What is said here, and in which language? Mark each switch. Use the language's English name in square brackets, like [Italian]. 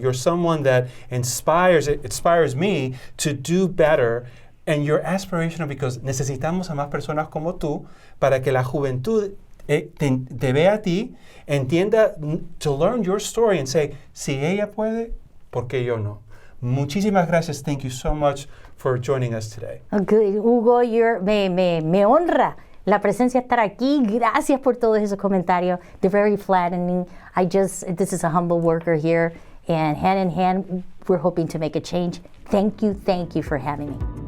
[English] You're someone that inspires me to do better, and you're aspirational because [Spanish] necesitamos a más personas como tú para que la juventud te vea a ti, entienda, [English] to learn your story and say, [Spanish] si ella puede, ¿por qué yo no? Muchísimas gracias. [English] Thank you so much for joining us today. Good. [Spanish] Hugo, me honra la presencia estar aquí. Gracias por todos esos comentarios. [English] They're very flattening. This is a humble worker here, and hand in hand, we're hoping to make a change. Thank you for having me.